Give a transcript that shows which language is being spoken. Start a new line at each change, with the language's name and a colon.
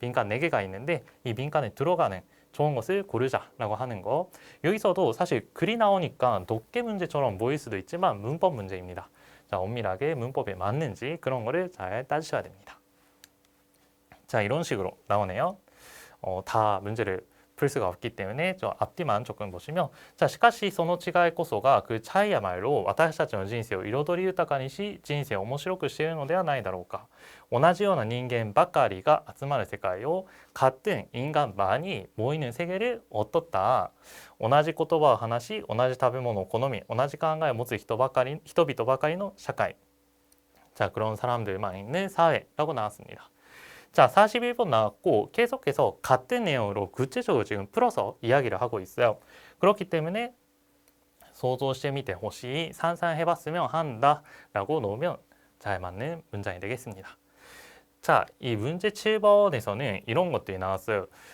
Korean: 빈칸 4개가 있는데 이 빈칸에 들어가는 좋은 것을 고르자라고 하는 거. 여기서도 사실 글이 나오니까 독해 문제처럼 보일 수도 있지만 문법 문제입니다. 자, 엄밀하게 문법에 맞는지 그런 거를 잘 따지셔야 됩니다. 자, 이런 식으로 나오네요. 다 문제를 풀 수가 없기 때문에 저 앞뒤만 조금 보시면 자,
Japanese: しかしその違いこそが
Korean: 그 차이야말로
Japanese: 私たちの人生を彩り豊かにし人生を面白くしているのではないだろうか同じような人間ばかりが集まる世界を
Korean: 같은 인간만이 모이는 세계를 어떻다
Japanese: 同じ言葉を話し同じ食べ物を好み同じ考えを持つ人々ばかりの社会
Korean: 자, 그런 사람들만 있는 사회라고 나왔습니다. 자, 41번 나왔고 계속해서 같은 내용으로 구체적으로 지금 풀어서 이야기를 하고 있어요. 그렇기 때문에
Japanese: 想像してみてほしい
Korean: 상상해봤으면 한다 라고 놓으면 잘 맞는 문장이 되겠습니다. 자, 이 문제 7번에서는 이런 것들이 나왔어요.